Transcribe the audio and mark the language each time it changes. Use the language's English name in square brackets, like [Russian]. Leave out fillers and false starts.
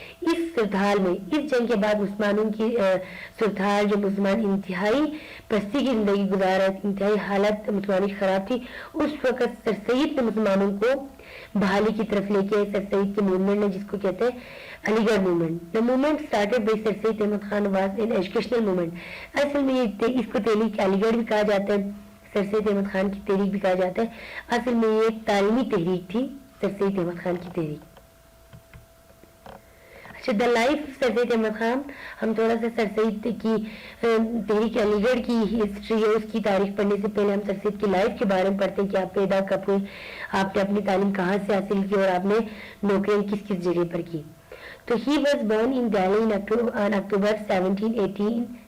[Urdu] اس صورتحال میں, اس جنگ کے بعد مسلمانوں کی صورتحال جو مسلمان انتہائی پستی کی زندگی گزار رہے, انتہائی حالت مسلمانوں کی خراب تھی, اس وقت سر سید نے مسلمانوں کو بحالی کی طرف لے کے سر سید کے موومنٹ نے, جس کو کہتے ہیں علی گڑھ movement. [English] The movement started by Sir Syed Ahmad Khan was an educational movement. [Urdu] اصل میں اس کو تحریک علی گڑھ بھی کہا جاتا ہے, سر سید احمد خان کی تحریک بھی کہا جاتا ہے. اصل میں یہ ایک تعلیمی تحریک تھی, سر سید احمد خان کی تحریک. اچھا, [English] the life [Urdu] سر سید احمد خان, ہم تھوڑا سا سر سید کی تحریک علی گڑھ کی ہسٹری ہے, اس کی تاریخ پڑھنے سے پہلے ہم سر سید کی لائف کے بارے میں پڑھتے ہیں کہ آپ پیدا کب ہوئے, آپ نے اپنی تعلیم کہاں سے حاصل کی اور آپ نے نوکریاں کس کس جگہ پر کی. [English] تو he was born in Delhi on October 1717.